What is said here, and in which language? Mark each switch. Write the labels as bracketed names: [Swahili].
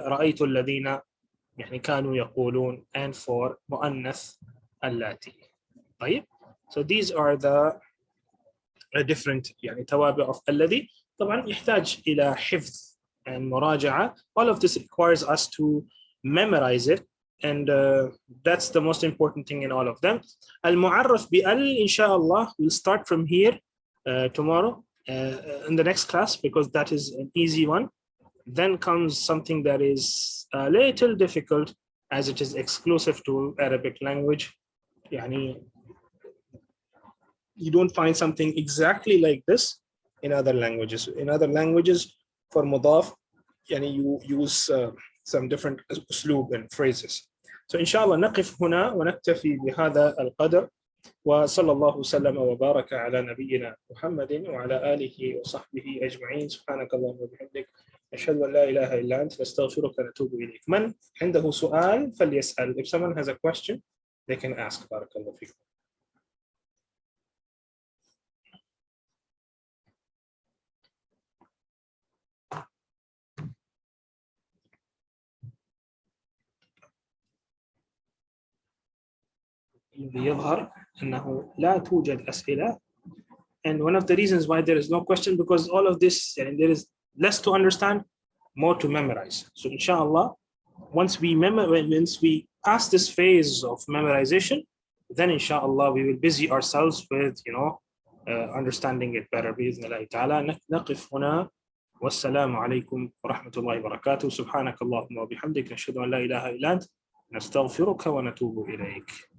[Arabic] رأيت الذين يعني كانوا يقولون. [English] And for مؤنث اللاتي. [Arabic] طيب. [English] So these are the different يعني توابع of الذي. [Arabic] طبعا يحتاج إلى حفظ and مراجعة. [English] All of this requires us to memorize it, and that's the most important thing in all of them. المعرف بأل inshallah we'll start from here tomorrow in the next class, because that is an easy one. Then comes something that is a little difficult, as it is exclusive to Arabic language. يعني you don't find something exactly like this in other languages. In other languages, for mudaf, you use some different أسلوب and phrases. So inshallah [Arabic] نقف هنا ونكتفي بهذا القدر. وصلى الله وسلم وبارك على نبينا محمد وعلى آله وصحبه أجمعين. سبحانك اللهم وبحمدك أشهد أن لا إله إلا أنت نستغفرك ونتوب إليك. من عنده سؤال فليسأل. [English] If someone has a question, they can ask. [Arabic] بارك الله فيكم. يظهر أنه لا توجد أسئلة, [English] and one of the reasons why there is no question, because all of this there is less to understand, more to memorize. So inshallah, once we pass this phase of memorization, then inshallah we will busy ourselves with understanding it better. [Arabic] بإذن الله تعالى. نقف هنا. والسلام عليكم ورحمة الله وبركاته. سبحانك اللهم وبحمدك نشهد أن لا إله إلا أنت نستغفرك ونتوب إليك.